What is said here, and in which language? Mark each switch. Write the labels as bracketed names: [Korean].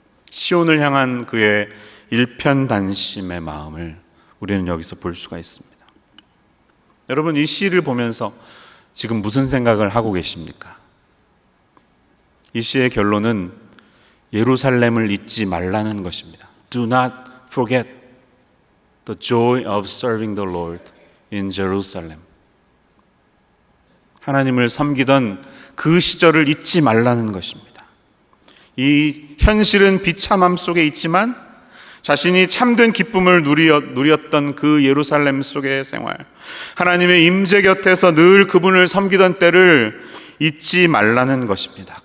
[Korean] 시온을 향한 그의 일편단심의 마음을 우리는 여기서 볼 수가 있습니다. 여러분, 이 시를 보면서 지금 무슨 생각을 하고 계십니까? 이 시의 결론은 예루살렘을 잊지 말라는 것입니다. [English] Do not forget the joy of serving the Lord in Jerusalem. [Korean] 하나님을 섬기던 그 시절을 잊지 말라는 것입니다. 이 현실은 비참함 속에 있지만 자신이 참된 기쁨을 누렸던 그 예루살렘 속의 생활, 하나님의 임재 곁에서 늘 그분을 섬기던 때를 잊지 말라는 것입니다.